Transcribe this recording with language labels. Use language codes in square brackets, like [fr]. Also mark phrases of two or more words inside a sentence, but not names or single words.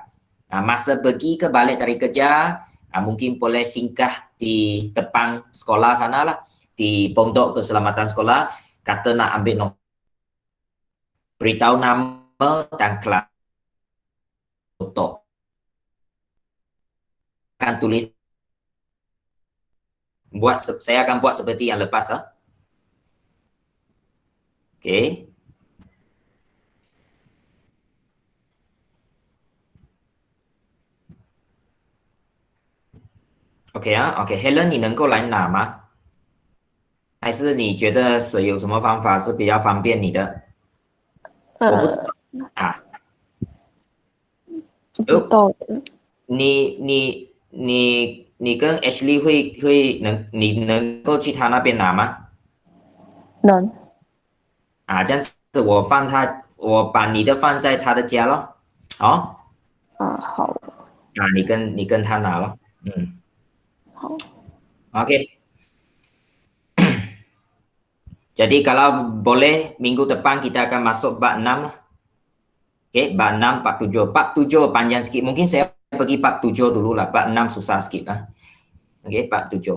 [ms] Masa pergi ke balik dari kerja mungkin boleh singgah di depan sekolah sana lah, di pondok keselamatan sekolah, kata nak ambil nombor, beritahu nama dan kelas foto. Akan tulis, saya akan buat seperti yang lepas Okey. [zh] OK Helen 你能够来拿吗？还是你觉得是有什么方法是比较方便你的？我不知道不知道的。你跟 Ashley 你能够去他那边拿吗？能。这样子我把你的放在他的家咯。好。好。你跟他拿咯。好。 [ms] OK。Jadi kalau boleh minggu depan kita akan masuk bab 6 lah. Okey, bab 6, bab 7. Bab 7 panjang sikit. Mungkin saya pergi bab 7 dulu lah. Bab 6 susah sikit lah. Okey, bab 7.